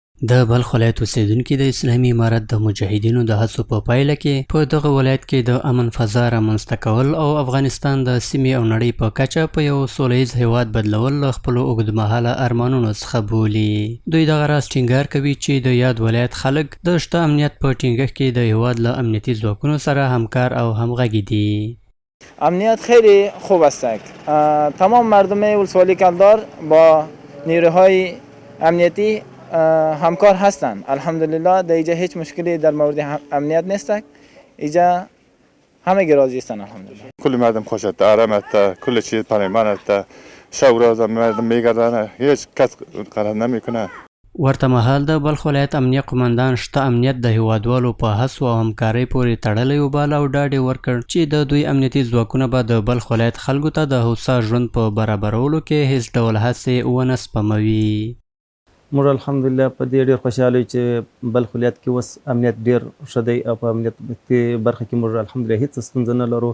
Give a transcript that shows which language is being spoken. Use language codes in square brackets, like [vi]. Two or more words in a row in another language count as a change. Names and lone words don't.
[ps] د بلخ ولایت اوسیدونکي د اسلامي امارت د مجاهدینو د هڅو په پایله کې په دغه ولایت کې د امن فضا رامنځته کول او افغانستان د سیمې او نړۍ په کچه په یو سوله ییز هیواد بدلول له خپلو اوږدمهاله ارمانونو څخه بولي. دوی دغه راز ټینګار کوي چې د یاد ولایت خلک د شته امنیت په ټینګښت کې د هیواد له امنیتي ځواکونو سره همکار او همغږي دي. [fa] امنیت خیلی خوب است. تمام مردم ولسوالی کلدار با نیروهای امنیتی همکار هستند. الحمدلله در اینجا هیچ مشکلی در مورد امنیت نیست. اینجا همه راضی هستند الحمدلله. کل مردم خوشت آرامت کل چیز پنهمانت شب روز مردم میگردن هیچ کس قرار نمیکنه. [ps] ورته مهال د بلخ ولایت امنیه قمندان شته امنیت د هیوادوالو په هڅو او همکارۍ پورې تړلی وباله او ډاډ یې ورکړ چې د دوی امنیتي ځواکونه به د بلخ ولایت خلکو ته د هوسا ژوند په برابرولو کې هیڅ ډول هڅې ونه سپموي. موږ الحمدلله په دې ډېر خوشحاله یو چې بلخ ولایت کې اوس امنیت ډېر ښه دی او په امنیت برخه کې موږ الحمدلله هېڅ ستونزه نه لرو.